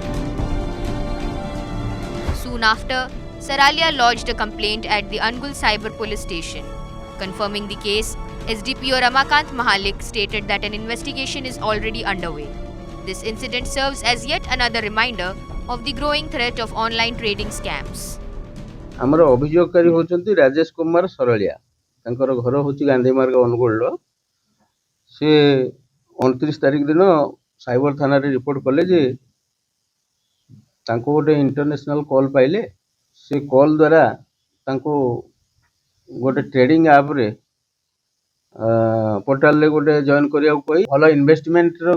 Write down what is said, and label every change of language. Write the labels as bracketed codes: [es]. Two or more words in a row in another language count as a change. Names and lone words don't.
[en] Soon after, Saralia lodged a complaint at the Angul Cyber Police Station. Confirming the case, SDPO Ramakant Mahalik stated that an investigation is already underway. This incident serves as yet another reminder of the growing threat of online trading scams. [or] ଆମର ଅଭିଯୋଗକାରୀ ହେଉଛନ୍ତି ରାଜେଶ କୁମାର ସରଲିଆ ତାଙ୍କର ଘର ହେଉଛି ଗାନ୍ଧୀ ମାର୍ଗ ଅନୁଗୁଳ ସେ 29 ତାରିଖ ଦିନ ସାଇବର ଥାନା ରେ ରିପୋର୍ଟ କଲେ ଯେ ତାଙ୍କୁ ଗୋଟେ ଇଣ୍ଟରନ୍ୟାସନାଲ କଲ୍ ପାଇଲେ ସେ କଲ୍ ଦ୍ୱାରା ତାଙ୍କୁ ଗୋଟେ [en] trading app [or] ରେ ପୋର୍ଟାଲ୍ ରେ ଗୋଟେ ଜଏନ୍ କରିଆ କୋଇ ଭଲ ଇନଭେଷ୍ଟମେଣ୍ଟ ର